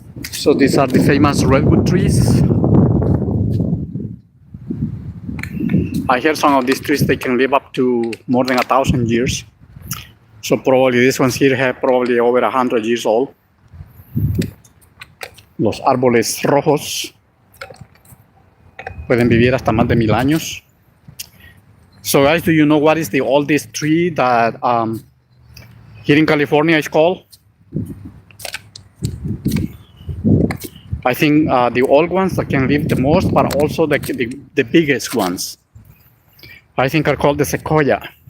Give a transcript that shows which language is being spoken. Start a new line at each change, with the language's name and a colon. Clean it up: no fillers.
English: So these are the famous redwood trees. I hear some of these trees, they can live up to more than 1,000 years. So probably these ones here have probably over 100 years old.
Spanish: Los árboles rojos pueden vivir hasta más de 1000 años.
English: So guys, do you know what is the oldest tree that here in California is called? I think the old ones that can live the most, but also the biggest ones, I think are called the sequoia.